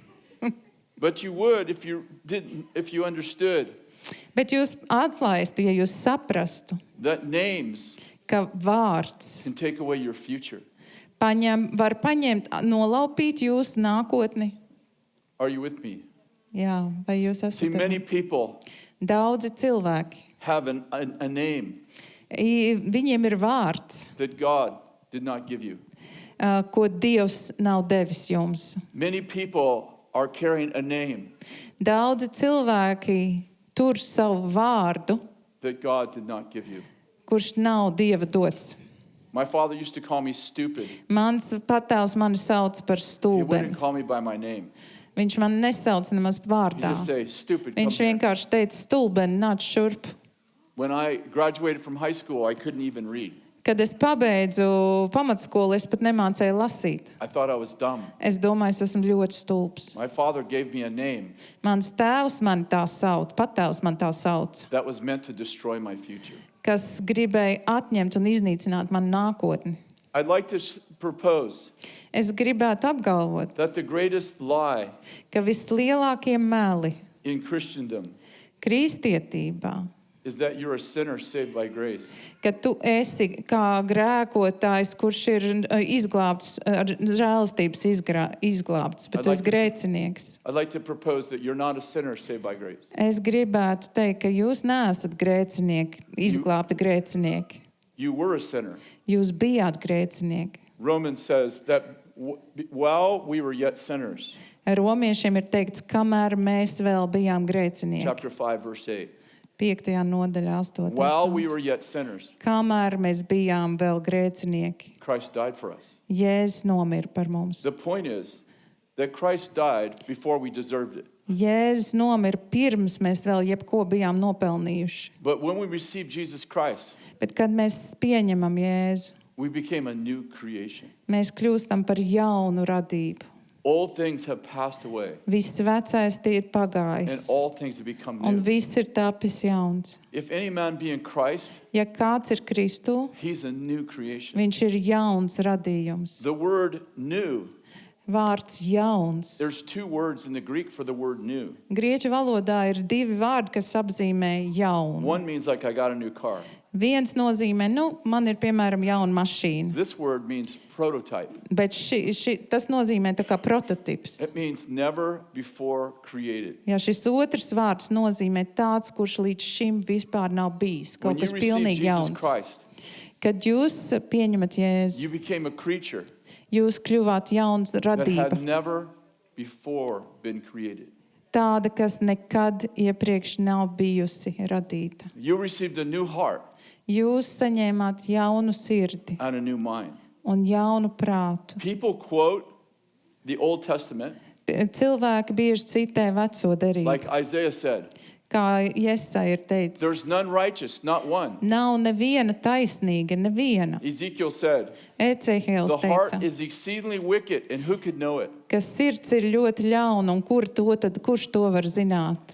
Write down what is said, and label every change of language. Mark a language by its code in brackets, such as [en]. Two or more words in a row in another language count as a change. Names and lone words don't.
[en] But you would if you understood [lv] Bet jūs atlaistu, ja jūs saprastu, [en] that names [lv] ka vārds [en] can take away your future. [lv] var paņemt, nolaupīt jūsu nākotni. [en] Are you with me? [lv] Jā, vai jūs [en] See, [lv] esat? [en] many people [lv] Daudzi cilvēki, [en] have a name [lv] viņiem ir vārds, [en] that God did not give you. [lv] Ko Dievs nav devis jums. [en] Many people are carrying a name [lv] Daudzi cilvēki tur savu vārdu, [en] that God did not give you. [lv] kurš nav Dieva dots. [en] My father used to call me stupid. [lv] Mans patēvs mani sauc par [en] He [lv] stulbeni. [en] wouldn't call me by my name. [lv] Viņš man nesauc nemaz [en] He'd [lv] vārdā. [en] just say, stupid, come [lv] Viņš [en] here. [lv] vienkārši teica, stulbeni, nāc šurp. [en] When I graduated from high school, I couldn't even read. [lv] Kad es pabeidzu pamatskolu, es pat nemācēju lasīt. [en] I thought I was dumb. [lv] Es domāju, es esmu ļoti stulbs. [en] My father gave me a name [lv] Mans tēvs man tā sauc, patēvs man tā sauc, [en] that was meant to destroy my future. [lv] kas gribēja atņemt un iznīcināt manu nākotni. [en] I'd like to propose [lv] Es gribētu apgalvot, [en] that the greatest lie [lv] ka vislielākie meli [en] in Christendom [lv] kristietībā, [en] is that you're a sinner saved by grace. [lv] ka tu esi kā grēkotājs, kurš ir izglābts, ar žēlastības izglābts, bet tu esi grēcinieks. [en] I'd like to propose that you're not a sinner saved by grace. [lv] Es gribētu teikt, ka jūs neesat grēcinieki, izglābti grēcinieki. [en] You were a sinner. [lv] Jūs bijāt grēcinieki. [en] Romans says that while we were yet sinners, [lv] Romiešiem ir teikts, kamēr mēs vēl bijām grēcinieki. [en] chapter 5, verse 8, [lv] 5. nodaļā, 8. [en] while we were [lv] pants. [en] yet sinners, [lv] Kamēr mēs bijām vēl grēcinieki, [en] Christ died for us. [lv] Jēzus nomira par mums. [en] The point is that Christ died before we deserved it. [lv] Jēzus nomira pirms mēs vēl jebko bijām nopelnījuši. [en] But when we received Jesus Christ, [lv] Bet kad mēs pieņemam Jēzu, [en] we became a new creation. [lv] mēs kļūstam par jaunu radību. [en] Old things have passed away, [lv] Viss vecais tie ir [en] and [lv] pagājis, [en] all things have become [lv] un [en] new. [lv] viss ir tapis jauns. [en] If any man be in Christ, [lv] Ja kāds ir Kristū, [en] he's a new creation. [lv] viņš ir jauns radījums. [en] The word new, [lv] Vārds jauns. [en] there's two words in the Greek for the word new. [lv] Grieķu valodā ir divi vārdi, kas apzīmē jaunu. [en] One means like I got a new car. [lv] Viens nozīmē, man ir piemēram jauna mašīna, [en] This word means prototype. [lv] bet tas nozīmē tā kā prototips. [en] It means never before created. [lv] Ja šis otrs vārds nozīmē tāds, kurš līdz šim vispār nav bijis, [en] When [lv] kaut [en] you [lv] kas [en] received [lv] pilnīgi [en] Jesus [lv] jauns. [en] Christ, [lv] Kad jūs pieņemat Jēzu, [en] you became a creature [lv] jūs kļuvāt jauns [en] that [lv] radība, [en] had never before been created. [lv] tāda, kas nekad iepriekš nav bijusi radīta. [en] You received a new heart [lv] Jūs saņēmāt jaunu sirdi [en] and a new mind. [lv] un jaunu prātu. [en] People quote the Old Testament, [lv] Cilvēki bieži citē veco derību, [en] like Isaiah said, [lv] kā Jesai ir teicis. [en] there's none righteous, not one. [lv] Nav neviena taisnīga, neviena. [en] Ezekiel said, [lv] Ecehēls [en] the heart [lv] teica, [en] is exceedingly wicked, and who could know it? [lv] ka sirds ir ļoti ļauna, un kurš to var zināt?